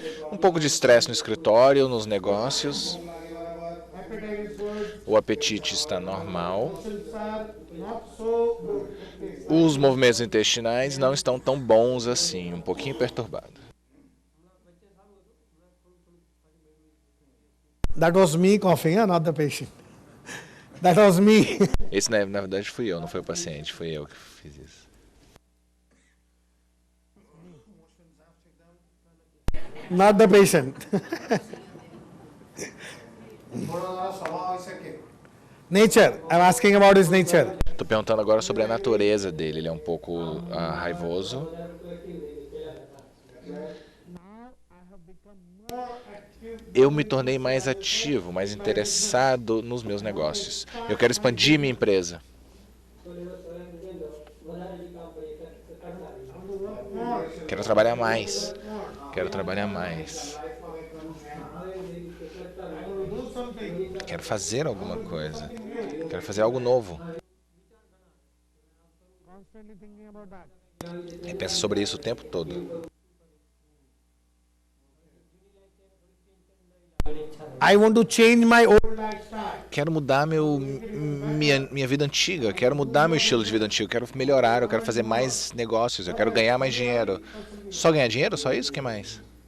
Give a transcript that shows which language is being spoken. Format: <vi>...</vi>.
<pt>Um pouco de estresse no escritório, nos negócios. O apetite está normal. Os movimentos intestinais não estão tão bons assim, um pouquinho perturbado.</pt> <en>That was me coughing, not the patient. That was me.</en> <pt>Esse, na verdade, fui eu, não foi o paciente, fui eu que fiz isso.</pt> <en>Not the patient. Nature. I'm asking about his nature.</en> <pt>Estou perguntando agora sobre a natureza dele. Ele é um pouco raivoso. Eu me tornei mais ativo, mais interessado nos meus negócios. Eu quero expandir minha empresa. Quero trabalhar mais. Quero trabalhar mais. Quero fazer alguma coisa. Quero fazer algo novo. E pensa sobre isso o tempo todo.</pt> <en>I want to change my old lifestyle.</en> <pt>Quero mudar minha vida antiga. Quero mudar meu estilo de vida antigo. Quero melhorar. Eu quero fazer mais negócios. Eu quero ganhar mais dinheiro. Só ganhar dinheiro? Só isso? O que mais?</pt>